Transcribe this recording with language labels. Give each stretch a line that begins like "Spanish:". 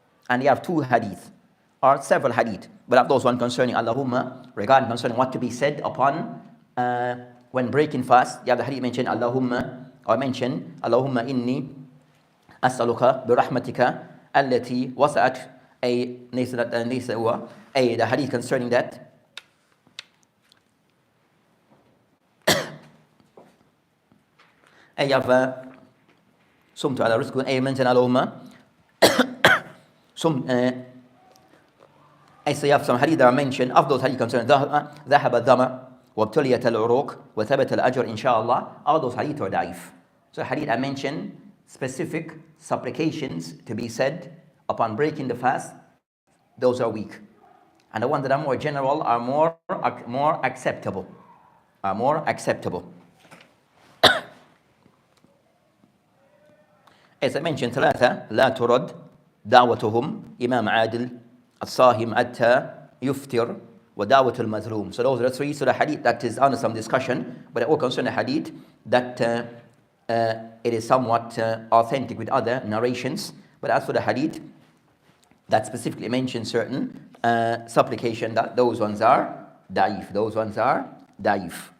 English: And they have two hadith, or several hadith. But of those ones concerning Allahumma, regarding concerning what to be said upon when breaking fast, you have the hadith mentioned Allahumma, or mentioned
Arabic: Allahumma inni as'aluka bi rahmatika allati wasa'at,
English: the hadith concerning that. You have
Arabic: sumtu ala rizqun,
English: mentioned Allahumma. So you have some hadith that are mentioned. Of those hadith concerning
Arabic: ذهب الظمأ وابتليت العروق وثبت الأجر إن شاء الله.
English: All those hadith are da'if. So hadith I mentioned specific supplications to be said upon breaking the fast those are weak. And the ones that are more general are more acceptable. Are more acceptable. As I mentioned,
Arabic: ثلاثة لا ترد دعوتهم إمام عادل الصاهم حتى يفطر ودعوة المظلوم.
English: So those are the three. So the hadith that is under some discussion, but it all concerns the hadith that it is somewhat authentic with other narrations. But as for the hadith that specifically mentions certain supplication, that those ones are da'if. Those ones are da'if.